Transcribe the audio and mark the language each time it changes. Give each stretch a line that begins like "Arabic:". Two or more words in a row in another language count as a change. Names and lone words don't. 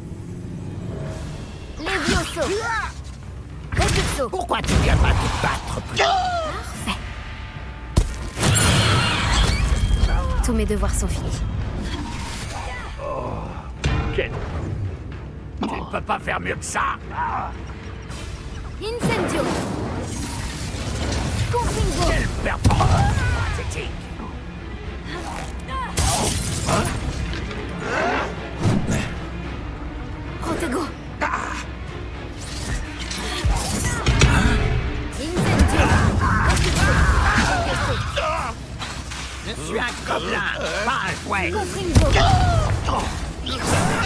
French: Levioso! Repulso! Pourquoi tu viens pas te battre plus Parfait. Tous mes devoirs sont finis. Oh, quel... Tu ne peux pas faire mieux que ça. Incendio! Confringo! Quelle performance pathétique. Protego! Incendio! Je suis un gobelin, pas un jouet. Confringo! Incendio! 啊 Incendio! 啊 Incendio! 啊 Incendio! 啊 Incendio!